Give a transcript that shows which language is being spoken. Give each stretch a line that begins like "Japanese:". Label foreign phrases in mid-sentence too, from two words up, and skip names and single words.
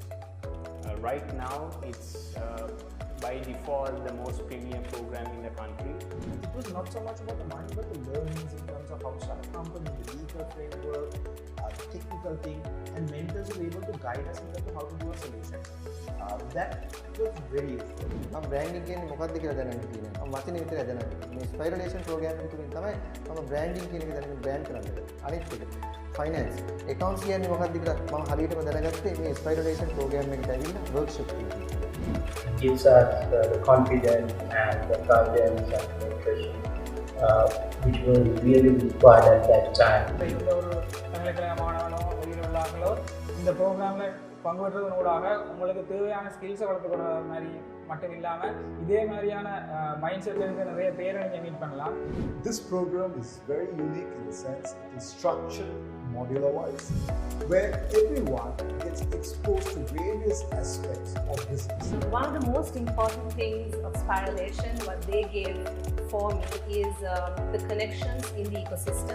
English: Right now, it's by default the most premier program in the country. It was not so much about the money, but the learnings in terms of how to start a company, the legal framework, the technical thing, and mentors were able to guide us in terms of how to do a solution. That was very useful.
Sinhala: Branding කියන්නේ මොකක්ද කියලා දැනගන්න තියෙනවා. මම වචනේ විතරයි දැනගන්නේ. මේ Spiralation program එක තුලින් තමයි මම branding කියන එක දැනගෙන brand කරන්නේ. අනිත් එක
English: finance, accounts
Sinhala: කියන්නේ මොකක්ද කියලා මම හරියටම දැනගත්තේ මේ Spiralation program එකට ඇවිල්ලා workshop එකකින්.
English: It gives us the confidence and the guidance and mentorship which were really required at that time.
Tamil: இந்த ப்ரோக்ராம்ல பங்கு பெற்றதனூடாக உங்களுக்கு தேவையான ஸ்கில்ஸை வளர்த்துக்கிற மாதிரி மட்டும் இல்லாமல் இதே மாதிரியான
English: mind set
Tamil: இருக்க நிறைய பேரை நீங்கள் மீட் பண்ணலாம்.
English: This program is very unique in the sense it is structured modular wise, where everyone gets exposed to various aspects of business. One of the most important things of Spiralation, what they gave for me, is the connections in the ecosystem.